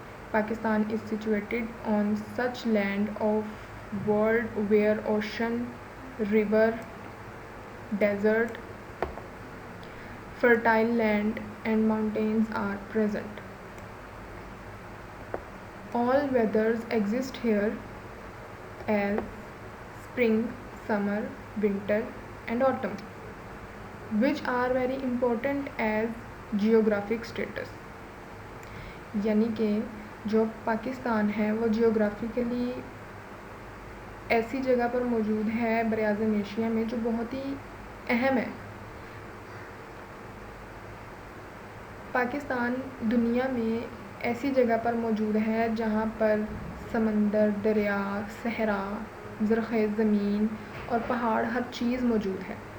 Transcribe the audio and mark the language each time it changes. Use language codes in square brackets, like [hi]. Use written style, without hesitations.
[en] Pakistan is situated on such land of world where ocean, river, desert, fertile land and mountains are present. All weathers exist here as spring, summer, winter and autumn, which are very important as geographic status. [ur] یعنی کہ جو پاکستان ہے وہ geographically ایسی جگہ پر موجود ہے براعظم ایشیا میں جو بہت ہی اہم ہے. پاکستان دنیا میں ایسی جگہ پر موجود ہے جہاں پر سمندر، دریا، صحرا، زرخیز زمین اور پہاڑ ہر چیز موجود ہے.